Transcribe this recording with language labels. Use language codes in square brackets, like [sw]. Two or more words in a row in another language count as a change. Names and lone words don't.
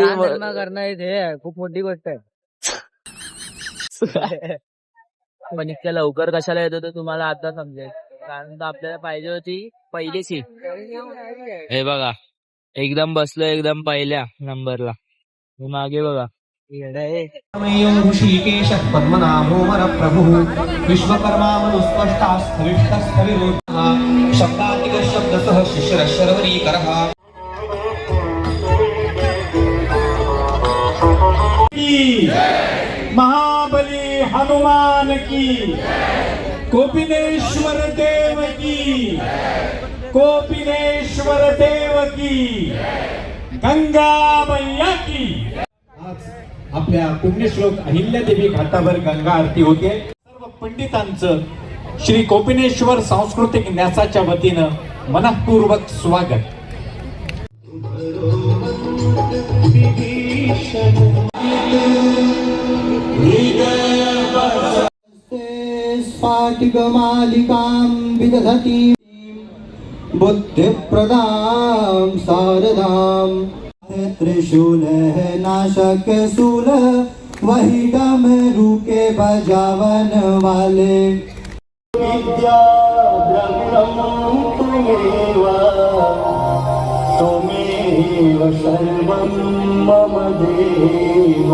[mr] धर्म करणं हे खूप मोठी गोष्ट आहे. पण इतक्या लवकर कशाला येतो तर तुम्हाला आता समजेल, कारण आपल्याला पाहिजे होती पहिली सीट. हे बघा एकदम बसलो एकदम पहिल्या नंबरला. हे मागे बघा [sa] ऋषिकेश पद्मनाभो वर प्रभु विश्वकर्मा मनुस्पष्टा स्थविष्ट स्थविरोधः शब्दातिक शब्दतः शिशिर शर्वरी करः. [hi] महाबली हनुमान की, गोपिनेश्वर देव की, गोपिनेश्वर देव की, गंगा मैया की. [mr] आज आपल्या पुण्यश्लोक अहिल्यादेवी घाटावर गंगा आरती होते. सर्व पंडितांचं श्री गोपिनेश्वर सांस्कृतिक न्यासाच्या वतीनं मनःपूर्वक स्वागत. [sa] स्फाटिकमालिकां विदधती बुद्धिप्रदां शारदां. [hi] त्रिशूल है नाशक सूल, वही डमरू के बजावन वाले. [sa] विद्या द्रविणं त्वमेव, त्वमेव सर्वं मम देव.